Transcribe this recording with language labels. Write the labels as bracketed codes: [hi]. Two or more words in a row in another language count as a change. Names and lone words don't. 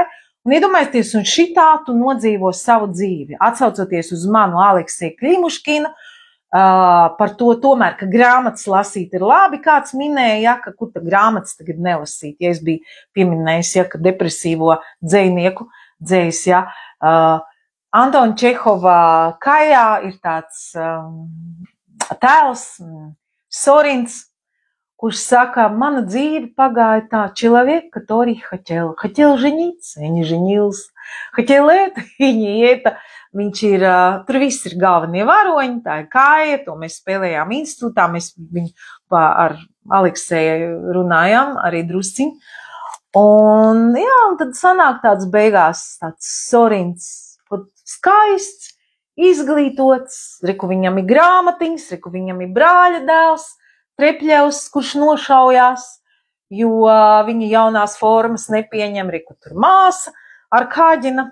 [lv] Un iedomājieties, un šitā tu nodzīvo savu dzīvi, atsaucoties uz manu Alekseju Klimuškinu, par to tomēr, ka grāmatas lasīt ir labi, kāds minēja, ka kur ta grāmatas tagad nelasīt, ja es biju pieminējis, ka depresīvo dzejnieku dzējs, Antona Čehova Kajā ir tāds tēls, Sorins, kurš saka, mana dzīve pagāja tā, [ru] человек, который хотел жениться, не женился, хотел это, и не это. [lv] Viņš ir, tur viss ir galvenie varoņi, tā ir Kāja, to mēs spēlējām institūtā, mēs viņu ar Alekseju runājām arī drusciņ. Un, jā, un tad sanāk tāds beigās, tāds Sorins, skaists, izglītots, reku viņam ir grāmatiņas, reku viņam ir brāļa dēls, Trepļevs, kurš nošaujās, jo viņa jaunās formas nepieņem, reku tur māsa ar Kāģina.